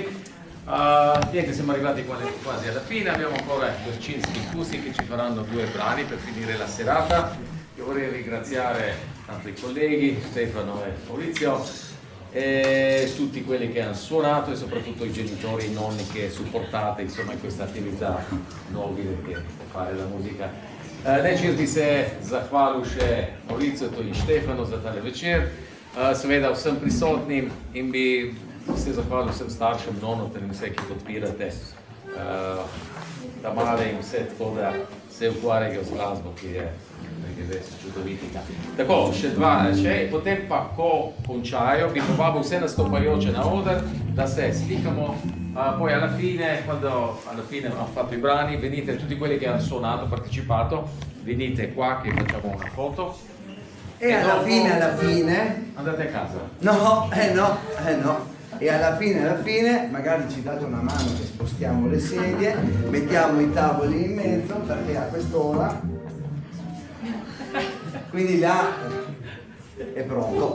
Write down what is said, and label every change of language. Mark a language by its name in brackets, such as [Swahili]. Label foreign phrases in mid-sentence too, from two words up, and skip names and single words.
[Italian] Niente, siamo arrivati quasi alla fine, abbiamo ancora Bercinski in Cusi che ci faranno due brani per finire la serata. Io vorrei ringraziare tanto i colleghi, Stefano e Maurizio, e tutti quelli che hanno suonato e soprattutto i genitori e i nonni che supportate insomma in questa attività nobile che è fare la musica. [Slovenian] Neću bi se zahvalil še Mauricio in Štefanu za tale večer, seveda vsem prisotnim in bi se zahvalil vsem staršem, nonotem in vse, ki podpirate tamale in vse tako, da se ukvarjajo z glasbo, ki je res čudovitica. Tako, še dva, potem pa, ko končajo, bi povabil vse nastopajoče na oder, da se slikamo, [Italian] poi alla fine, quando alla fine hanno fatto i brani, venite tutti quelli che hanno suonato, partecipato, venite qua che facciamo una foto. E alla fine... Andate a casa. No. E alla fine, magari ci date una mano che spostiamo le sedie, mettiamo i tavoli in mezzo, perché a quest'ora, quindi là è pronto.